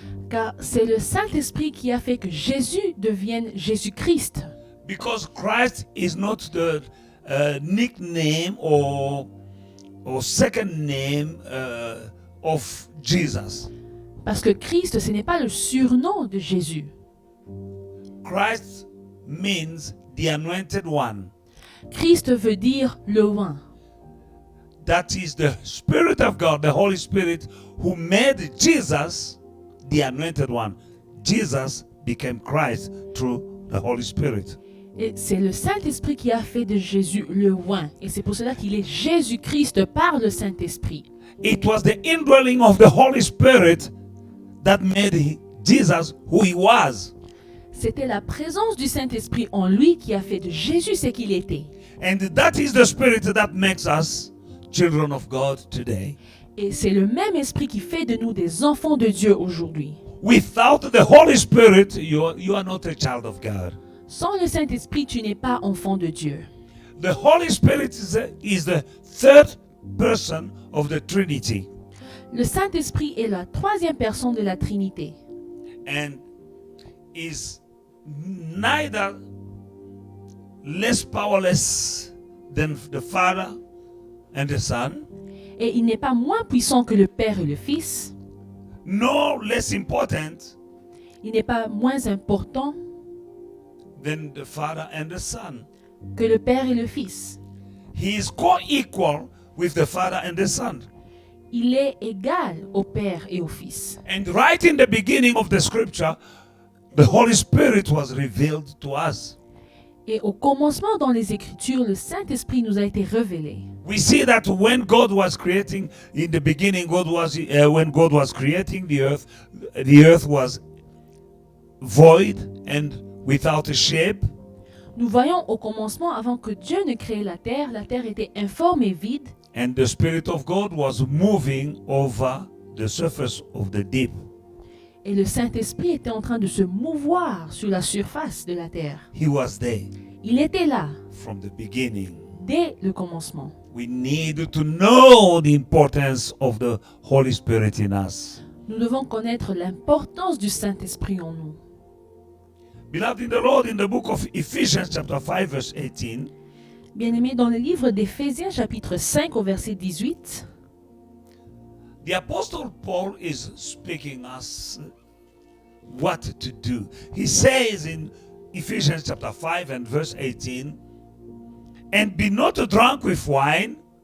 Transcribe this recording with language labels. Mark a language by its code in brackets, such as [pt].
[fr] Car c'est le Saint-Esprit qui a fait que Jésus devienne Jésus-Christ. [en] Because Christ is not the nickname or second name of Jesus. [fr] Parce que Christ, ce n'est pas le surnom de Jésus. [en] Christ means the anointed one. [fr] Christ veut dire le oint. [en] That is the Spirit of God, the Holy Spirit, who made Jesus the anointed one. Jesus became Christ through the Holy Spirit. [fr] Et c'est le Saint-Esprit qui a fait de Jésus le oint. Et c'est pour cela qu'il est Jésus-Christ par le Saint-Esprit. [en] It was the indwelling of the Holy Spirit that made Jesus who he was. [fr] C'était la présence du Saint-Esprit en lui qui a fait de Jésus ce qu'il était. [en] And that is the Spirit that makes us children of God today. [fr] Et c'est le même esprit qui fait de nous des enfants de Dieu aujourd'hui. [en] Without the Holy Spirit, you are not a child of God. [fr] Sans le Saint-Esprit, tu n'es pas enfant de Dieu. [en] The Holy Spirit is the third person of the Trinity. [fr] Le Saint-Esprit est la troisième personne de la Trinité. [en] And is neither less powerless than the Father and the Son, [fr] Et il n'est pas moins puissant que le Père et le Fils. [en] nor less important [fr] Il n'est pas moins important [en] than the Father and the Son. [fr] que le Père et le Fils. [en] He is co-equal with the Father and the Son. [fr] Il est égal au Père et au Fils. [en] And right in the beginning of the scripture, the Holy Spirit was revealed to us. [fr] Et au commencement dans les Écritures, le Saint-Esprit nous a été révélé. [en] We see that when God was creating, in the beginning, when God was creating the earth was void and without a shape. [fr] Nous voyons au commencement, avant que Dieu ne crée la terre était informe et vide. [en] And the Spirit of God was moving over the surface of the deep. [fr] Et le Saint-Esprit était en train de se mouvoir sur la surface de la terre. [en] He was there [fr] Il était là, [en] from the beginning. [fr] dès le commencement. [en] We need to know the importance of the Holy Spirit in us. [fr] Nous devons connaître l'importance du Saint-Esprit en nous. [en] Beloved in the Lord, in the book of Ephesians chapter 5 verse 18, [fr] Bien-aimés, dans le livre d'Éphésiens chapitre 5 au verset 18, [en] the Apostle Paul is speaking us what to do. He says in Ephesians chapter 5 and verse 18, And be not drunk with wine.